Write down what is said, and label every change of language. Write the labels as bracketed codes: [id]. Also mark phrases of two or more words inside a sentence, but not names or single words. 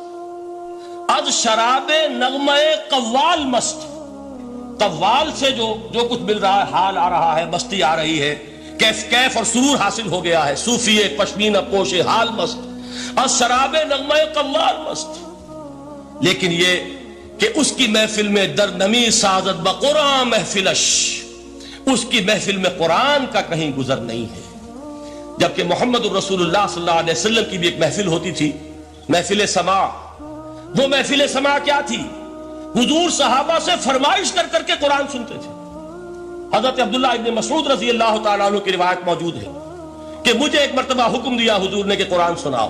[fa] از شراب نغمہ قوال مست، [ur] قوال سے جو کچھ مل رہا ہے، حال آ رہا ہے، مستی آ رہی ہے، کیف اور سرور حاصل ہو گیا ہے، [fa] صوفی پشمینہ پوشے حال مست، از شراب نغمہ قوال مست۔ [ur] لیکن یہ کہ اس کی محفل میں [fa] در نمی سازد بقرآن محفلش، [ur] اس کی محفل میں قرآن کا کہیں گزر نہیں ہے، جبکہ محمد الرسول اللہ [ar] صلی اللہ علیہ وسلم [ur] کی بھی ایک محفل ہوتی تھی، محفل سماع۔ وہ محفل سماع کیا تھی؟ حضور صحابہ سے فرمائش کر کر کے قرآن سنتے تھے۔ حضرت عبداللہ ابن مسعود [ar] رضی اللہ تعالیٰ عنہ [ur] کی روایت موجود ہے کہ مجھے ایک مرتبہ حکم دیا حضور نے کہ قرآن سناؤ۔